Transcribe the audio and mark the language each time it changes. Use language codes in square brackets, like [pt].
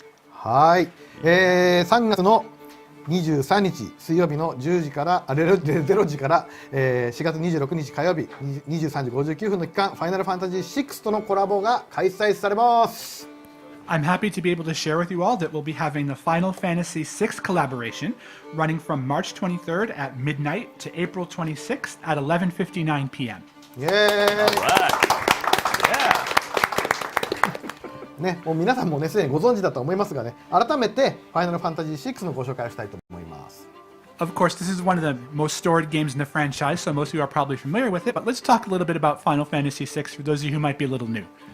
[ja] はい、3月の23日水曜日の10時から0時から、4月26日火曜日23時59分の期間、ファイナルファンタジー6とのコラボが開催されます。 [en] I'm happy to be able to share with you all that we'll be having the Final Fantasy VI collaboration running from March 23rd at midnight to April 26th at 11:59 p.m. [ja] イエーイね、もう皆さんもねすでにご存知だと思いますがね、改めてファイナルファンタジー6のご紹介をしたいと思います。 [en] Of course, this is one of the most storied games in the franchise, so most of you are probably familiar with it, but let's talk a little bit about Final Fantasy VI for those of you who might be a little new.